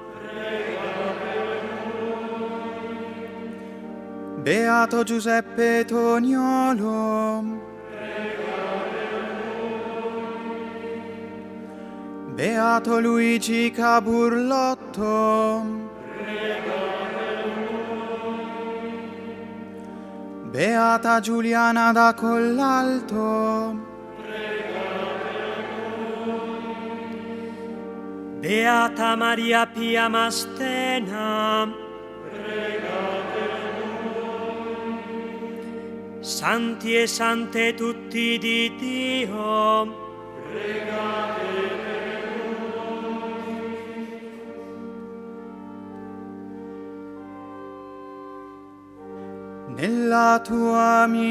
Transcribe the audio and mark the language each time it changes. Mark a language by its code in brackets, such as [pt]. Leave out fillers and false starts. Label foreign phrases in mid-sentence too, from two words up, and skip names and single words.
[it] Beato Giuseppe Toniolo, Beato Luigi Caburlotto, Beata Giuliana da Collalto, Beata Maria Pia Mastena, Santi e sante tutti di Dio, nella tua